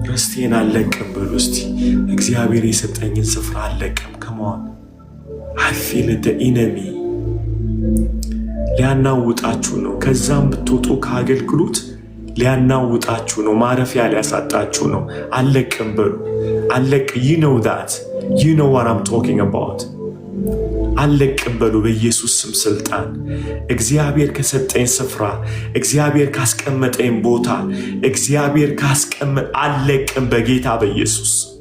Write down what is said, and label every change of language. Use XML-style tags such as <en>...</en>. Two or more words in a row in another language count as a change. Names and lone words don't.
<am>ርስቴን አልለቅም በሉ እስቲ። እግዚአብሔር የሰጠኝን ስፍራ አልለቅም። ከመሆን</am> <en>I feel the enemy</en> <am>ሊያናውጣችሁ ነው። ከዛም ብትወጡ ከአገልግሎት ሊያናውጣችሁ ነው። ማረፊያ ሊያሳጣችሁ ነው። አልለቅም በሉ። አልለቅ</am> <en>you know that. You know what I'm talking about.</en> <am>አልለቅም በሉ በኢየሱስ ስም ስልጣን። እግዚአብሔር ከሰጠኝ ስፍራ፣ እግዚአብሔር ካስቀመጠኝ ቦታ፣ እግዚአብሔር አልለቅም በጌታ በኢየሱስ</am>